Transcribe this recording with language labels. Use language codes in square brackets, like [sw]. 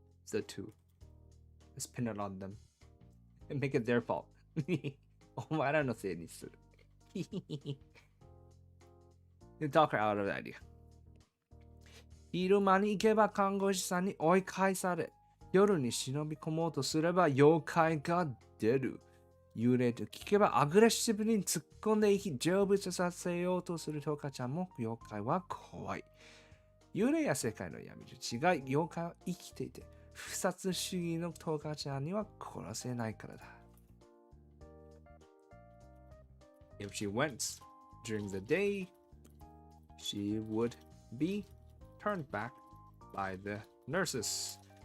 [en] The two. Let's pin it on them and make it their fault. [ja] お前らのせいにする。 [en] You talk her out of the idea. [ja] 昼間に行けば看護師さんに追い返され、夜に忍び込もうとすれば妖怪が出る。幽霊と聞けばアグレッシブに突っ込んでいき、成仏させようとするトカちゃんも妖怪は怖い。幽霊や世界の闇と違い、妖怪は生きていて、不殺主義のトカちゃんには殺せないからだ。 [en] If she went during the day, she would be turned back by the nurses.